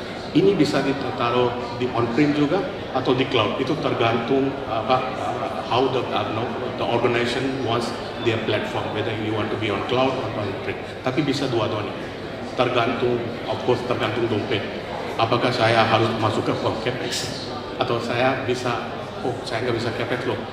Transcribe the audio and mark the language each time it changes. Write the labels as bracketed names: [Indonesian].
[Indonesian] Ini bisa ditaruh di on-prem juga atau di cloud. Itu tergantung [English] how the organization wants their platform, whether you want to be on cloud or on-prem. [Indonesian] Tapi bisa dua-duanya. Tergantung, [English] of course, [Indonesian] tergantung dompet. Apakah saya harus masuk ke CapEx atau saya bisa, saya nggak bisa CapEx loh.